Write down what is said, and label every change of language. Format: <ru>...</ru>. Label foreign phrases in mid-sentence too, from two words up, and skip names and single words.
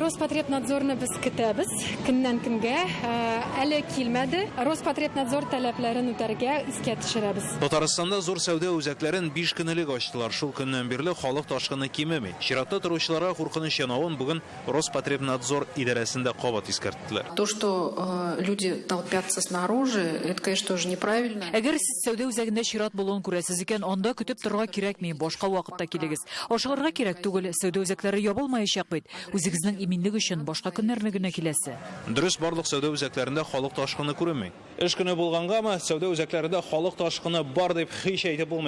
<tt>Роспотребнадзорны без көтәбез. Көннән көнгә әле килмәде. Роспотребнадзор таләпләрен үтәргә искә төшерәбез. Татарстанда зур сәүдә үзәкләрен 5 көн элек ачтылар. Шул көннән бирле халык ташкыны кимеми. Чиратта торучыларга куркыныч янавын бүген Роспотребнадзор идарәсендә кабат искәрттеләр.</tt> <ru>То, что люди толпятся снаружи, это, конечно, тоже неправильно.</ru> <tt>Әгәр сез сәүдә үзәгендә чират булуын күрәсез икән, анда көтеп торырга кирәкми, башка вакытта килегез. Ашыгырга кирәк түгел, сәүдә үзәкләре ябылмаячак бит. Үзегезнең иминлек өчен башка көннәрне генә киләсе. Дөрес, барлык сәүдә үзәкләрендә халык ташкыны күренми. Эш көне булгангамы, сәүдә үзәкләрендә халык ташкыны бар дип һич әйтеп булмый.</tt>